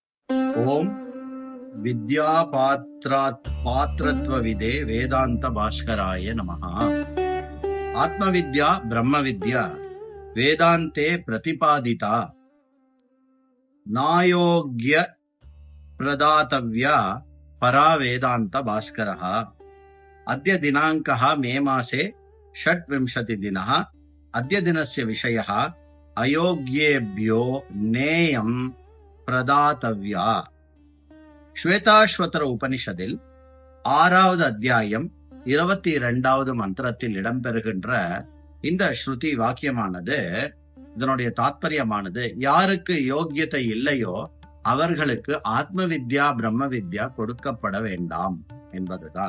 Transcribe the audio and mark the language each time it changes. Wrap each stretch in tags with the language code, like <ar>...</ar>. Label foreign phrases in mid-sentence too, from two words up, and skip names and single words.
<sa>ओम् विद्या पात्रत्वविदे वेदान्त भास्कराय नमः. ஆத்மவித்யா பிரம்ம வித்யா வேதாந்தே பிரதிபாதிதா நாயோக்ய பிரதாतव्या பரா வேதாந்த பாஸ்கரः. அद्य दिनाङ्कः मे मासे 26 दिनः. अद्य दिनस्य विषयः अयोग्येभ्यो नेयं பிரதாतव्या.</sa> <ta>ஸ்வேதாஸ்வதர உபனிஷதில் 6வது அத்தியாயம் 22வது மந்திரத்தில் இடம்பெறுகின்ற இந்த ஸ்ருதி வாக்கியமானது, இதனுடைய தாத்பரியமானது, யாருக்கு யோக்கியத்தை இல்லையோ அவர்களுக்கு</ta> <sa>आत्म विद्या ब्रह्म विद्या</sa> <ta>கொடுக்கப்பட வேண்டாம் என்பதுதான்.</ta>